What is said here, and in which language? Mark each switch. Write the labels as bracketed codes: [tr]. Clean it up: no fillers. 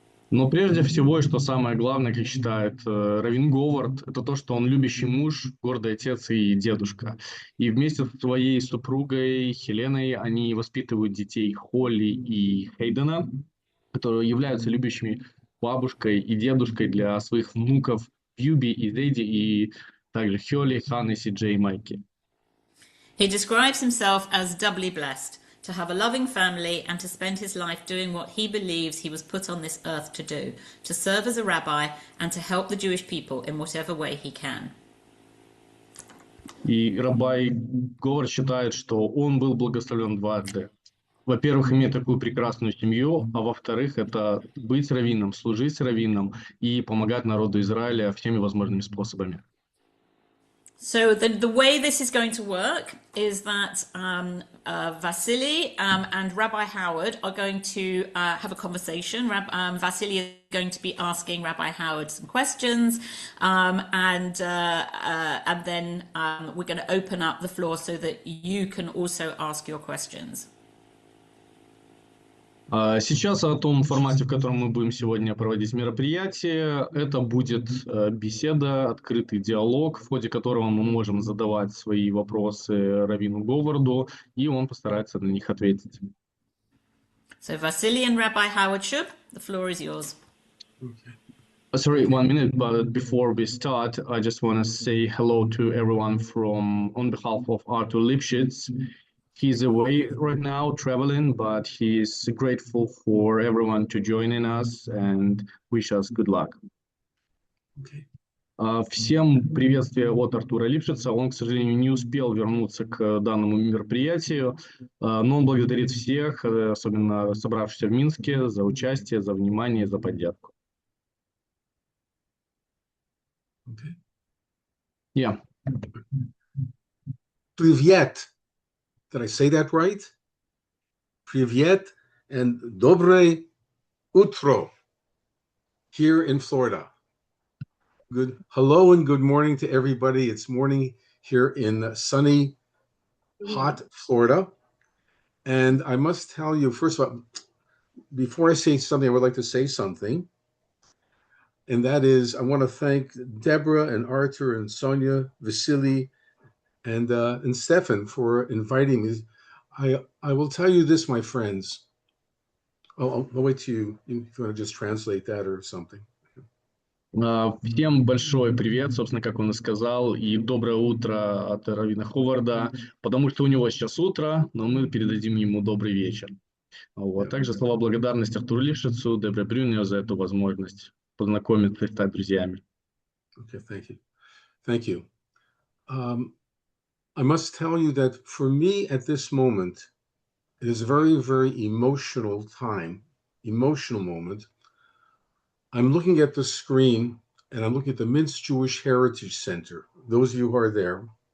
[ru] Но прежде всего, и что самое главное, как считает Раввин Говард, это то, что он любящий муж, гордый отец и дедушка. И вместе со своей супругой Хеленой они воспитывают детей Холли и Хейдена, которые являются любящими бабушкой и дедушкой для своих внуков Юби и Зейди, и также Хёли, Ханны, Сиджей и Майки. [en] He describes himself as doubly blessed, to have a loving family and to spend his life doing what he believes he was put on this earth to do, to serve as a rabbi and to help the Jewish people in whatever way he can. [ru] И Рабби Говард считает, что он был благословлен дважды. Во-первых, иметь такую прекрасную семью, а во-вторых, это быть раввином, служить раввином и помогать народу Израиля всеми возможными способами. [en] So the way this is going to work is that Vasily and Rabbi Howard are going to have a conversation. Vasily is going to be asking Rabbi Howard some questions, and then we're going to open up the floor so that you can also ask your questions. [ru] Сейчас о том формате, в котором мы будем сегодня проводить мероприятие. Это будет беседа, открытый диалог, в ходе которого мы можем задавать свои вопросы Раввину Говарду, и он постарается на них ответить. [en] So Vasily and Rabbi Howard Shub, the floor is yours. Sorry, 1 minute, but before we start, I just want to say hello to everyone on behalf of Artur Lipschitz. He's away right now, traveling, but he's grateful for everyone to joining us and wish us good luck. Okay. [ru] Всем приветствие от Артура Липшица. Он, к сожалению, не успел вернуться к данному мероприятию, но он благодарит всех, особенно собравшихся в Минске, за участие, за внимание, за поддержку. [en] Okay. Yeah. [ru] Привет. [en] Did I say that right? [ru] Привет [en] and [ru] dobre utro [en] here in Florida. Good. Hello and good morning to everybody. It's morning here in sunny, hot Florida. And I must tell you, first of all, before I say something, I would like to say something. And that is, I want to thank Deborah and Arthur and Sonia, Vasily, and Stefan for inviting me. I will tell you this, my friends. I'll wait to you if you want to just translate that or something. [ru] Всем большой привет, собственно, как он и сказал, и доброе утро от Раввина Ховарда, потому что у него сейчас утро, но мы передадим ему добрый вечер. Вот. Также слова благодарности Артуру Лившицу, Дебре Брюнер за эту возможность познакомиться и стать друзьями. [en] Okay, thank you. Thank you. I must tell you that for me at this moment, it is a very, very emotional moment. I'm looking at the screen and I'm looking at the Minsk Jewish Heritage Centre, those of you who are there.